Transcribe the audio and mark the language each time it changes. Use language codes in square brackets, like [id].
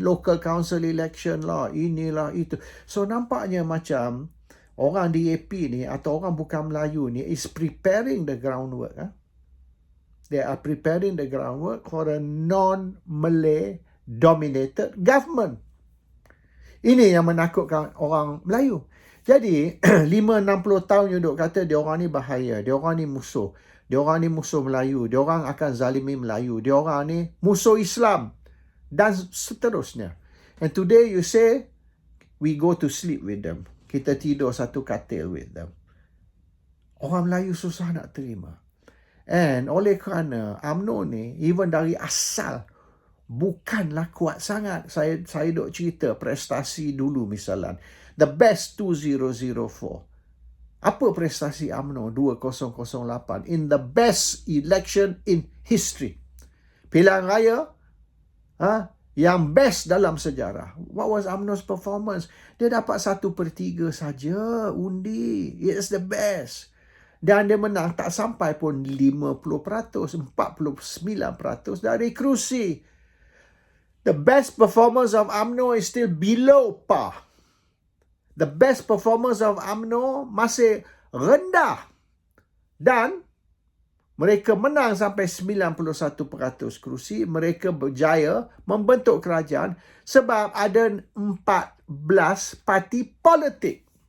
[en] Local council election [ms] lah, inilah, itu. So, nampaknya macam orang DAP ni atau orang bukan Melayu ni [en] is preparing the groundwork. They are preparing the groundwork for a non-Malay dominated government. [ms] Ini yang menakutkan orang Melayu. Jadi, 5-60 tahun you duk kata dia orang ni bahaya, dia orang ni musuh. Dia orang ni musuh Melayu, dia orang akan zalimi Melayu, dia orang ni musuh Islam dan seterusnya. [en] And today you say we go to sleep with them. [ms] Kita tidur satu katil [en] with them. [ms] Orang Melayu susah nak terima. And oleh kerana UMNO ni, even dari asal, bukanlah kuat sangat. Saya duk cerita prestasi dulu misalnya. [en] The best 2004. [ms] Apa prestasi [en] UMNO 2008 in the best election in history? [ms] Pilihan raya yang best dalam sejarah. [en] What was UMNO's performance? [ms] Dia dapat 1/3 saja undi. [en] It's the best. [ms] Dan dia menang tak sampai pun 50%, 49% dari kerusi. [en] The best performance of UMNO is still below par. The best performance of UMNO [ms] masih rendah. Dan mereka menang sampai 91% kerusi. Mereka berjaya membentuk kerajaan sebab ada 14 parti politik.